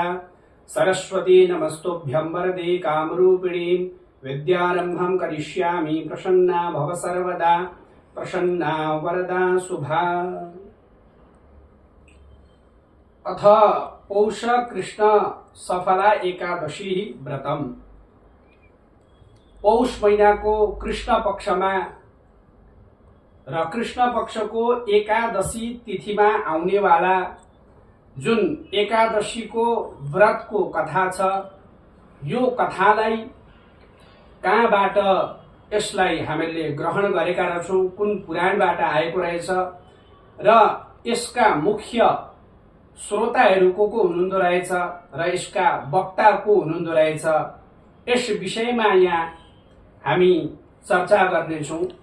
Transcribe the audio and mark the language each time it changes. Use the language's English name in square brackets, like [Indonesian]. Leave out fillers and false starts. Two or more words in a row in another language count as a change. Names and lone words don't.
[Sanskrit] सरस्वती नमस्तुभ्यं वरदे कामरूपिणीं विद्यारम्भं करिष्यामि प्रसन्ना भव सर्वदा। प्रसन्ना वरदा शुभा। अथ पौष कृष्ण सफला एकादशी व्रतम। [Nepali] पौष महीनाको कृष्ण पक्षमा र कृष्ण पक्षको एकादशी तिथिमा आउनेवाला जुन एकादशीको व्रतको कथा छ, यो कथालाई कहाँबाट यसलाई हामीले ग्रहण गरेका रहेछौँ, कुन पुराणबाट आएको रहेछ र यसका मुख्य श्रोताहरू को हुनुहुँदो रहेछ र यसका वक्ता को हुनुहुँदो रहेछ, यस विषयमा यहाँ हामी चर्चा गर्नेछौँ।